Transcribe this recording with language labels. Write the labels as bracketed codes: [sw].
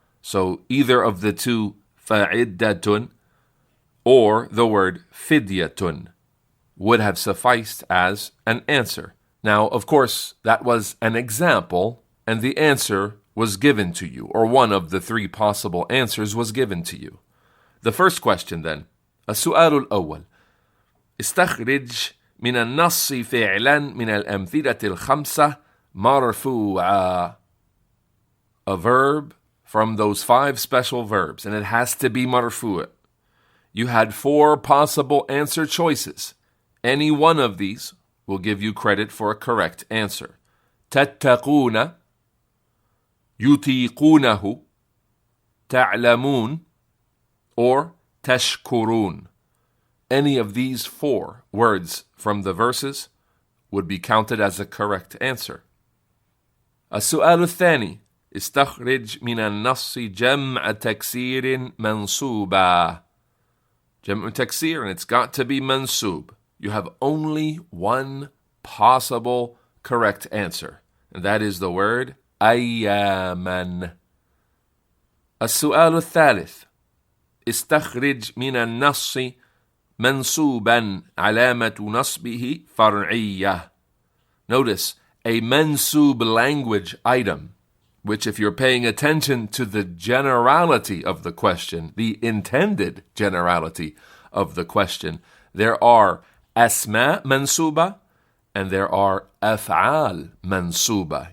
[en] So either of the two, fa'iddatun, or the word fidyatun, would have sufficed as an answer. Now, of course, that was an example, and the answer was given to you, or one of the three possible answers was given to you. The first question then, [ar] السؤال الأول استخرج من النص فعلا من الأمثلة الخمسة مرفوعا. [en] A verb from those five special verbs, and it has to be marfu'. You had four possible answer choices. Any one of these will give you credit for a correct answer. [ar] تتقون, يطيقونه, تعلمون, or تشكرون. [en] Any of these four words from the verses would be counted as a correct answer. [ar] السؤال الثاني استخرج من النص جمع تكسير منصوبا. [en] جمع تكسير, and it's got to be mansub. You have only one possible correct answer, and that is the word أياما. [ar] السؤال الثالث استخرج من النص منصوبا علامة نصبه فرعية. [en] Notice, a mansub language item, which if you're paying attention to the generality of the question, the intended generality of the question, there are asma mansuba and there are af'al mansuba.